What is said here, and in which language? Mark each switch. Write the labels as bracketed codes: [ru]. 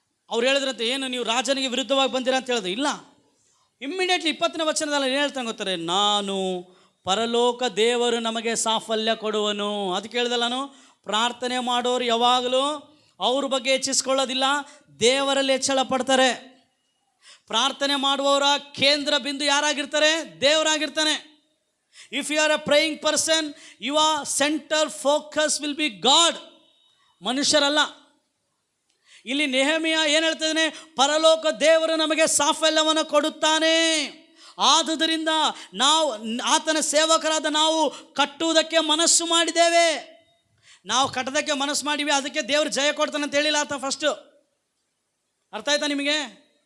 [kn] ಅವ್ರು ಹೇಳಿದ್ರಂತೆ, ಏನು ನೀವು ರಾಜನಿಗೆ ವಿರುದ್ಧವಾಗಿ ಬಂದಿರ ಅಂತ ಹೇಳ್ದೆ. ಇಲ್ಲ, ಇಮ್ಮಿಡಿಯೇಟ್ಲಿ 20ನೇ ವಚನದಲ್ಲಿ ಏನು ಹೇಳ್ತಾನೆ ಗೊತ್ತಾರೆ, ನಾನು ಪರಲೋಕ ದೇವರು ನಮಗೆ ಸಾಫಲ್ಯ ಕೊಡುವನು. ಅದಕ್ಕೆ ಹೇಳ್ದೆ ನಾನು, ಪ್ರಾರ್ಥನೆ ಮಾಡೋರು ಯಾವಾಗಲೂ ಅವ್ರ ಬಗ್ಗೆ ಹೆಚ್ಚಿಸ್ಕೊಳ್ಳೋದಿಲ್ಲ, ದೇವರಲ್ಲಿ ಹೆಚ್ಚಳ ಪಡ್ತಾರೆ. ಪ್ರಾರ್ಥನೆ ಮಾಡುವವರ ಕೇಂದ್ರ ಬಿಂದು ಯಾರಾಗಿರ್ತಾರೆ? ದೇವರಾಗಿರ್ತಾನೆ. [en] If you are a praying person, your center focus will be God, [kn] ಮನುಷ್ಯರಲ್ಲ. ಇಲ್ಲಿ ನೆಹೆಮೀಯ ಏನು ಹೇಳ್ತಿದ್ದಾನೆ? ಪರಲೋಕ ದೇವರು ನಮಗೆ ಸಾಫಲ್ಯವನ್ನು ಕೊಡುತ್ತಾನೆ. ಆದುದರಿಂದ ನಾವು ಆತನ ಸೇವಕರಾದ ನಾವು ಕಟ್ಟುವುದಕ್ಕೆ ಮನಸ್ಸು ಮಾಡಿದ್ದೇವೆ. ನಾವು ಕಟ್ಟೋದಕ್ಕೆ ಮನಸ್ಸು ಮಾಡಿವಿ, ಅದಕ್ಕೆ ದೇವರು ಜಯ ಕೊಡ್ತಾನೆ ಅಂತ ಹೇಳಿಲ್ಲ ಆತ ಫಸ್ಟು. ಅರ್ಥ ಆಯ್ತಾ ನಿಮಗೆ?